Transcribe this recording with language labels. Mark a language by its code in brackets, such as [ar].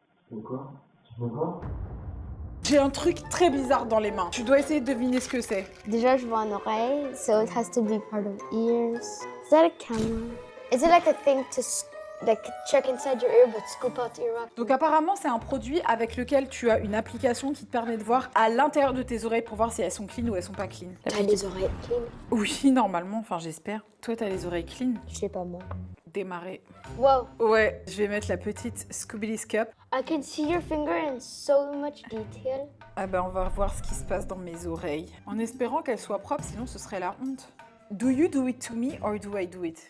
[fr] Pourquoi? Tu veux quoi? J'ai un truc très bizarre dans les mains. Tu dois essayer de deviner ce que c'est. Déjà, je vois une oreille, [en] so it has to be part of ears. Is that a camera? Is it like a thing to check inside your ear but scoop out your rock? [fr] Donc apparemment, c'est un produit avec lequel tu as une application qui te permet de voir à l'intérieur de tes oreilles pour voir si elles sont clean ou elles sont pas clean. T'as les oreilles clean? Oui, normalement, enfin j'espère. Toi, t'as les oreilles clean? Je sais pas moi. démarrer. Whoa, Ouais, je vais mettre la petite Scooby-Doo's Cup. [en] I can see your finger in so much detail. [fr] Ah ben, on va voir ce qui se passe dans mes oreilles. En espérant qu'elles soient propres, sinon ce serait la honte. [en] Do you do it to me or do I do it?